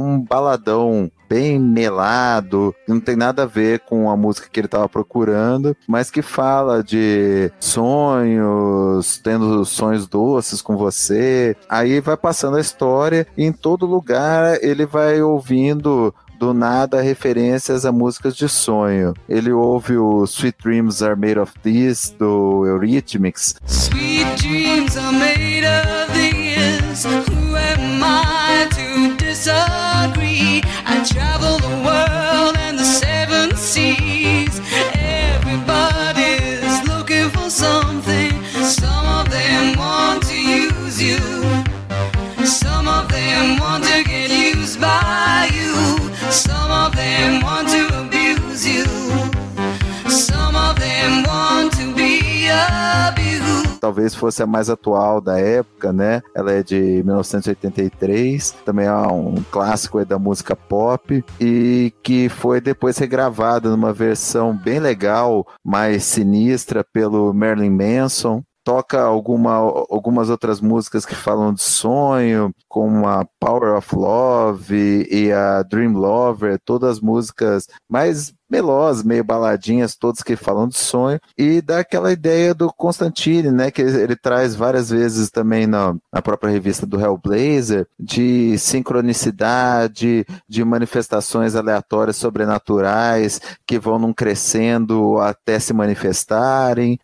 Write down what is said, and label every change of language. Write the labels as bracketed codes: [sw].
[pt] Baladão bem melado, não tem nada a ver com a música que ele estava procurando, mas que fala de sonhos, tendo sonhos doces com você. Aí vai passando a história e em todo lugar ele vai ouvindo do nada referências a músicas de sonho. Ele ouve o Sweet Dreams Are Made of This do Eurythmics. [en] Sweet dreams are made of this. Who am I to disagree? I travel the world and the seven seas. Everybody's looking for something. Some of them want to use you. Some of them want to get used by you. Some of them want to abuse you. Some of them want to be abused. [pt] Talvez fosse a mais atual da época, né? Ela é de 1983, também é um clássico aí da música pop, e que foi depois regravada numa versão bem legal, mais sinistra, pelo Marilyn Manson. Toca algumas outras músicas que falam de sonho, como a Power of Love e a Dream Lover, todas as músicas mais melosas, meio baladinhas, todas que falam de sonho, e dá aquela ideia do Constantine, né, que ele traz várias vezes também na própria revista do Hellblazer, de sincronicidade, de manifestações aleatórias, sobrenaturais, que vão num crescendo até se manifestarem.